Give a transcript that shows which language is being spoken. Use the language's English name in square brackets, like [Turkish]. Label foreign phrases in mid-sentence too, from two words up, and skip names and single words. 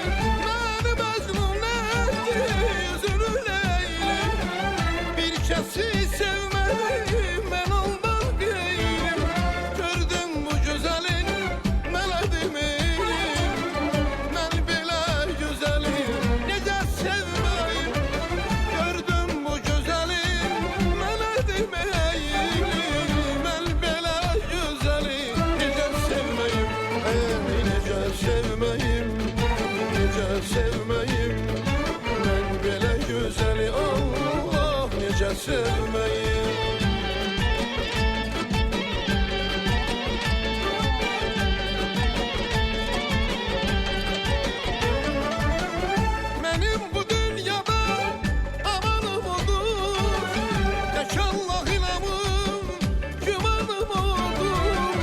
[Turkish] Beni mecnun etti özünü leyli, bir kesi sevmedim ben ondan geylim. Gördüm bu güzelin melodimi, ben [Azerbaijani] belə güzeli necə [Turkish] sevmeyim. Gördüm bu güzelin melodimi, ben [Azerbaijani] belə güzeli necə [Turkish] sevmeyim. Necə sevmeyim, necə sevmeyim, ben belə güzeli Allah necə sevmeyim. Benim bu dünyada amanım odur, tek Allah ilamım, gümanım odur.